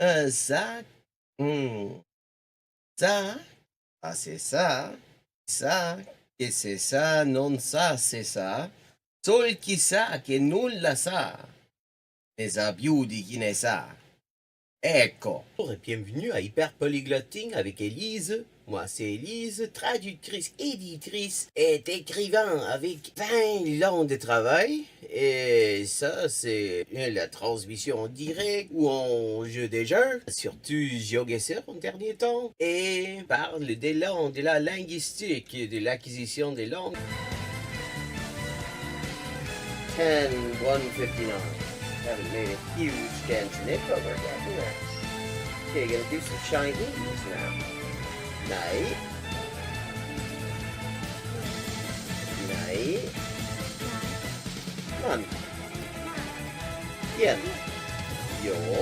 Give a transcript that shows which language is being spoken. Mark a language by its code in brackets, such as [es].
[fr] Ça, ça, ah c'est ça, [it] che c'est ça, non ça, c'est ça, sol chi sa che nulla sa, ne sa più di chi ne sa. Ecco. [fr] Bonjour et bienvenue à Hyperpolyglotting avec Élise. Moi, c'est Élise, traductrice, éditrice et écrivain avec 20 ans de travail. Et ça, c'est la transmission en direct ou en jeu des jeux, surtout GeoGuessr en dernier temps. Et parle des langues, de la linguistique, de l'acquisition des langues. 10-159. [en] Haven't made a huge dent in it, but we're getting there. Okay, gonna do some Chinese now. Night. Night. None. Yen. Yo.